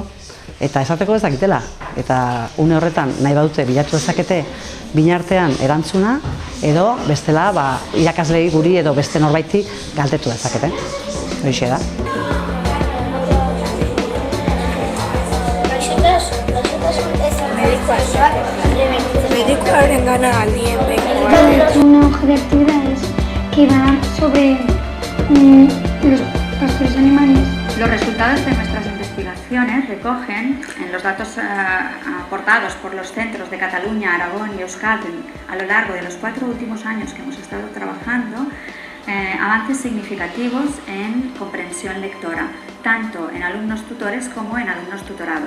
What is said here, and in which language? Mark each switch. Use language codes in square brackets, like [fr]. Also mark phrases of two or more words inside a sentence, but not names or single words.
[eu] Eta esateko ez dakitela. Eta une horretan nahi badute bilatu dezakete binartean erantzuna edo bestela irakaslei guri edo beste norbaiti galdetu dezakete. Horixe da. Medikuaren gana aldien behin. [es] Una hoja de actividades que va sobre los animales. Los resultados de nuestras investigaciones recogen en los datos aportados por los centros de Cataluña, Aragón y Euskadi a lo largo de los 4 últimos años que hemos estado trabajando avances significativos en comprensión lectora, tanto en alumnos tutores como en alumnos tutorados.